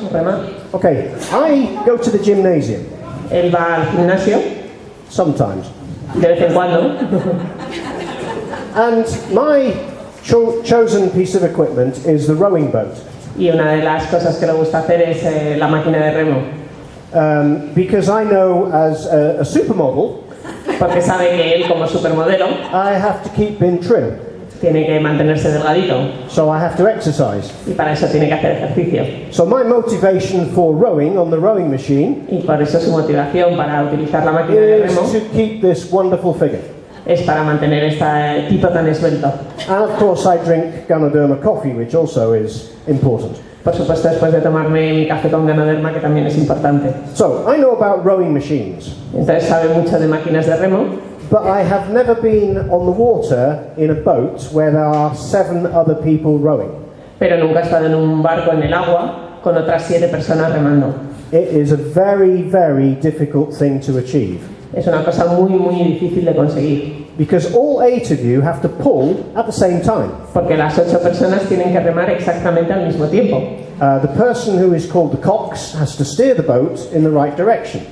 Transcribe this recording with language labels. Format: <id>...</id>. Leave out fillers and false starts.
<es>¿Remar?</es> <en>Okay, I go to the gymnasium</en> <es>Él va al gimnasio</es> <en>sometimes.</en> <es>de vez en cuando.</es> <en>And my chosen piece of equipment is the rowing boat.</en> <es>Y una de las cosas que le gusta hacer es la máquina de remo.</es> <en>Because I know as a supermodel,</en> <es>Porque sabe que él, como supermodelo,</es> <en>I have to keep in trim.</en> <es>tiene que mantenerse delgadito.</es> <en>So I have to exercise.</en> <es>Y para eso tiene que hacer ejercicio.</es> <en>So my motivation for rowing on the rowing machine</en> <es>Y por eso su motivación para utilizar la máquina de</es> <en>is</en> <es>remo</es> <en>to keep this wonderful figure.</en> <es>es para mantener este tipo tan esbelto.</es> <en>And of course I drink Ganoderma coffee, which also is important.</en> <es>Por supuesto, después de tomarme mi café con Ganoderma, que también es importante.</es> <en>So I know about rowing machines,</en> <es>Entonces sabe mucho de máquinas de remo,</es> <en>but I have never been on the water in a boat where there are 7 other people rowing.</en> <es>pero nunca ha estado en un barco en el agua con otras 7 personas remando.</es> <en>It is a very, very difficult thing to achieve.</en> <es>Es una cosa muy, muy difícil de conseguir,</es> <en>Because all 8 of you have to pull at the same time.</en> <es>porque las 8 personas tienen que remar exactamente al mismo tiempo.</es> <en>The person who is called the cox has to steer the boat in the right direction.</en>